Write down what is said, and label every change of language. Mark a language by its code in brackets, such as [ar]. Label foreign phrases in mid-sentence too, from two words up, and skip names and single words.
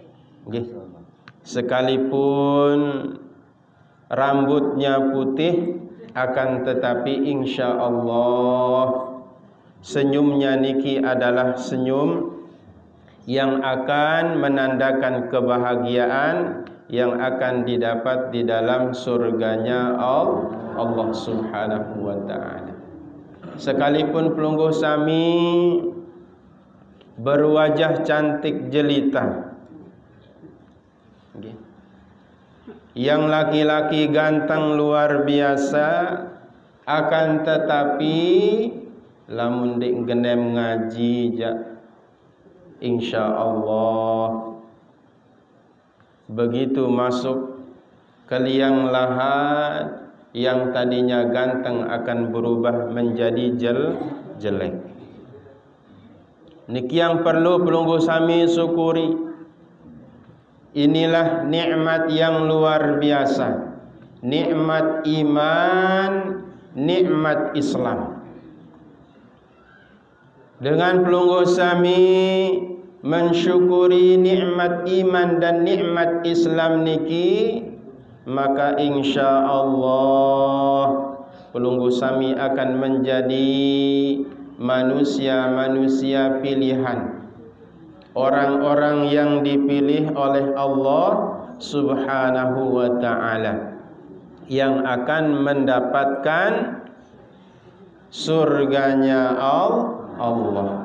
[id] sekalipun rambutnya putih, akan tetapi [ar] إن شاء الله [id] senyumnya niki adalah senyum yang akan menandakan kebahagiaan yang akan didapat di dalam surganya [ar] الله سبحانه وتعالى. [id] Sekalipun [sas] pelungguh sami [id] berwajah cantik jelita, yang laki-laki ganteng luar biasa, akan tetapi [sas] lamun dik genem ngaji [ar] إن شاء الله [id] begitu masuk ke liang lahat, yang tadinya ganteng akan berubah menjadi jelek. Niki yang perlu [sas] pelungguh sami [id] syukuri. Inilah nikmat yang luar biasa, nikmat iman, nikmat Islam. Dengan [sas] pelungguh sami [id] mensyukuri nikmat iman dan nikmat Islam niki, maka [ar] إن شاء الله [sas] pelungguh sami [id] akan menjadi manusia-manusia pilihan, orang-orang yang dipilih oleh [ar] الله سبحانه وتعالى, [id] yang akan mendapatkan surganya Allah.